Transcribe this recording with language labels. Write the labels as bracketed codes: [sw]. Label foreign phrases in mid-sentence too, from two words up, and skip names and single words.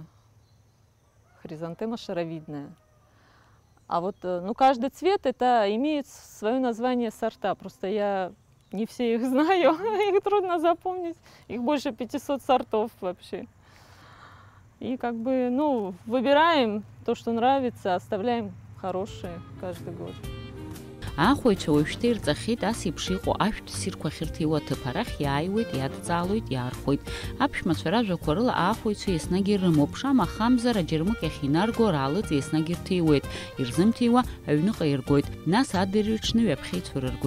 [ru] Хризантема шаровидная. А вот, ну, каждый цвет это имеет свое название сорта. Просто я не все их знаю, их трудно запомнить. Их больше 500 сортов вообще. И как бы, ну, выбираем то, что нравится, оставляем хорошие каждый год. [ab] Ахойцәа уажәшьҭа ирҵахьеит ас еиԥш иҟоу ашәҭ ссирқәа ахьырҭиуа аҭыԥ. Арахь иааиуеит, иадҵаалоит, иаархәоит. Аԥшәмацәа ражәақәа рыла ахойцәа еснагь ирымоуп. Шамахамзар Аџьырмык иахьинарго раалыҵ еснагь ирҭиуеит. Ирзымҭиуа аҩныҟа иргоит. Нас адырҩаҽны ҩаԥхьеицәа рыргоит.